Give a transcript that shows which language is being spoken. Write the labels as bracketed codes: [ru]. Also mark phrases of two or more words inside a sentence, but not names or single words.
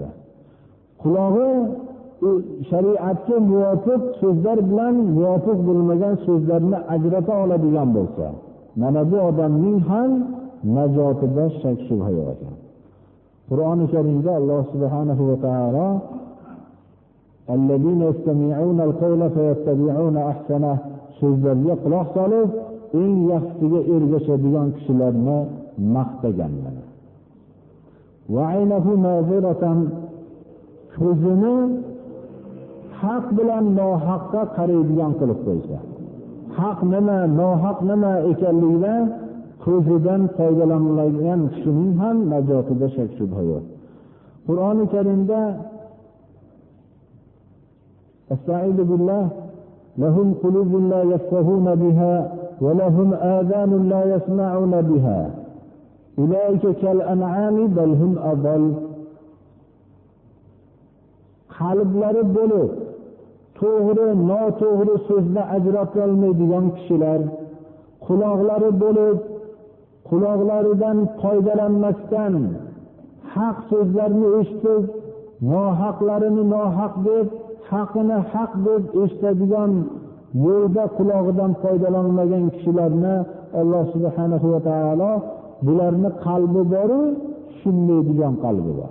[uz] Qulog'i shariatga muvofiq so'zlar bilan muvofiq bo'lmagan so'zlarni ajrata oladigan bo'lsa, mana bu odamning ham najotida shak shubha yo'q ekan. Qur'oni Karimda Alloh subhanahu va taolo [ar] الذين يستمعون القول فيتبعون أحسن, [uz] so'zlarga quloq solib eng yaxshisiga ergashadigan kishilarni maqtaganlar. [ar] وعينه ناظرة, [uz] ko'zini haq bilan nohaqqa qaraydigan qilib qo'ysa, haq nima, nohaq nima ekanligidan ko'zidan foydalanilgan kishining ham najotida shak shubha yo'q. [ar] Qur'oni Karimda أستعيذ بالله، لهم قلوب لا يفقهون بها ولهم آذان لا يسمعون بها. أولئك كالأنعام بل هم أضل. [uz] Qalblari bo'lib, to'g'ri, noto'g'ri so'zni ajrata olmaydigan kishilar, quloqlari bo'lib, quloqlaridan foydalanmasdan haq so'zlarni eshitib, nohaqlarini nohaq deb, haqini haq deb eshitadigan yo'lda quloqidan foydalanmagan kishilarni Alloh subhanahu va taolo bularni qalbi bor-u, tushunmaydigan qalbi bor.